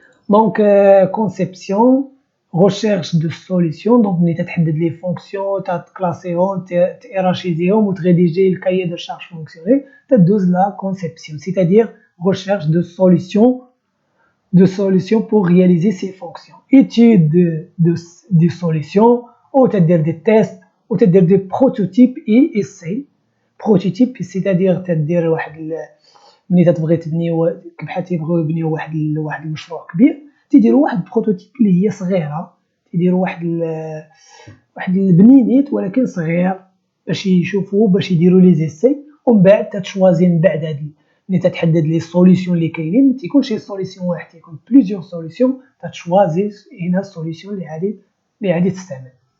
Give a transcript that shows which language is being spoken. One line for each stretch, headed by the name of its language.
Arabic: دونك كونسيبسيون،
French: recherche de solutions،
Arabic: donc ملي تتحدد لي فونكسيون تكلاسيهم تيرارشيزيهم وتريديجي الكايي دو شارج فونكسيونيل، تدوز لا كونسيبسيون،
French: c'est-à-dire recherche de solutions pour réaliser ces fonctions. Étude de solutions ou
Arabic: تدير
French: des tests ou تدير des prototypes et essais.
Arabic: prototype c'est-à-dire تدير واحد ملي تتبغي تبني بحال تيبغيو يبنيو واحد المشروع كبير، تيديروا واحد البروتوتيب اللي هي صغيره، تيديروا واحد البنينيت ولكن صغير باش يشوفوا باش يديروا لي زيسي، ومن بعد تتشوازي من بعد هاد ملي تتحدد لي سوليسيون اللي كاينين، ما تيكونش شي سوليسيون واحد، تيكون بليزيور سوليسيون، تتشوازي هنا السوليسيون اللي غادي تستعمل.